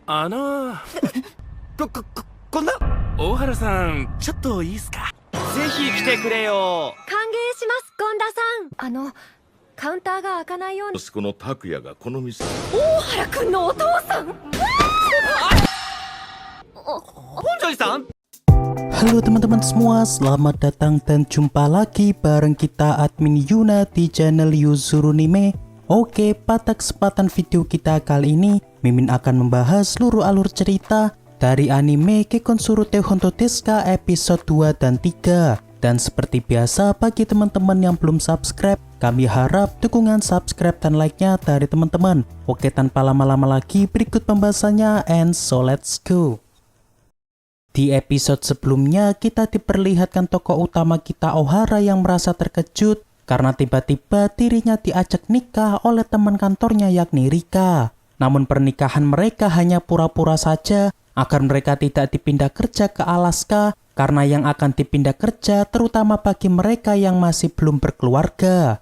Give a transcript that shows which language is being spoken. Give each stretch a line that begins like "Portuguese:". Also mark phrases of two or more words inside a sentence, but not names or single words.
Japanese: あのこんな大原さん、ちょっといいっすか？ぜひ来てくれよ。歓迎します、権田さん。カウンターが開かないように。息子の拓也がこの店。大原くんのお父さん。本庄さん。
Indonesian: Halo teman-teman semua, selamat datang dan jumpa lagi bareng kita admin Yuna di channel Yuzurunime. Oke, pada kesempatan video kita kali ini, Mimin akan membahas seluruh alur cerita dari anime Kekkonsuru Teihonto desu ka episode 2 dan 3. Dan seperti biasa, bagi teman-teman yang belum subscribe, kami harap dukungan subscribe dan like-nya dari teman-teman. Oke, tanpa lama-lama lagi, berikut pembahasannya,
English: and so let's go.
Indonesian: Di episode sebelumnya, kita diperlihatkan tokoh utama kita Ohara yang merasa terkejut karena tiba-tiba dirinya diajak nikah oleh teman kantornya yakni Rika. Namun pernikahan mereka hanya pura-pura saja agar mereka tidak dipindah kerja ke Alaska karena yang akan dipindah kerja terutama bagi mereka yang masih belum berkeluarga.